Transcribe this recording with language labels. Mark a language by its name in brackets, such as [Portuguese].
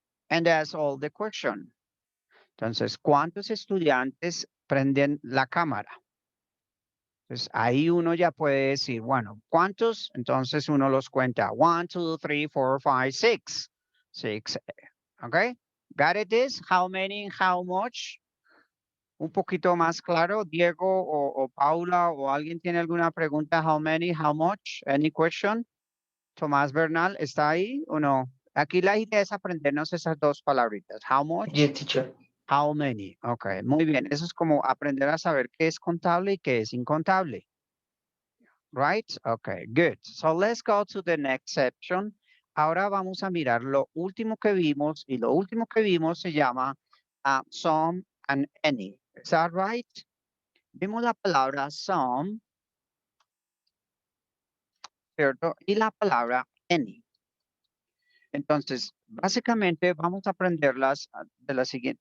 [English] And that's all the question. [Spanish] Entonces, ¿cuántos estudiantes prenden la cámara? Entonces, ahí uno ya puede decir, bueno, ¿cuántos? Entonces uno los cuenta. [English] 1, 2, 3, 4, 5, 6. 6. Okay. Got it this? How many, how much? [Spanish] Un poquito más claro, Diego o Paula o alguien tiene alguna pregunta. [English] How many, how much? Any question? Tomás Bernal, [Spanish] ¿está ahí o no? Aquí la idea es aprendernos esas dos palabritas. [English] How much? Yes, teacher. How many? Ok, [Spanish] muy bien. Eso es como aprender a saber qué es contable y qué es incontable. [English] Right? Okay, good. So let's go to the next section. [Spanish] Ahora vamos a mirar lo último que vimos y lo último que vimos se llama some and any. [English] Is that right? [Spanish] Vimos la palabra some, ¿cierto? Y la palabra any. Entonces, básicamente vamos a aprenderlas de la siguiente.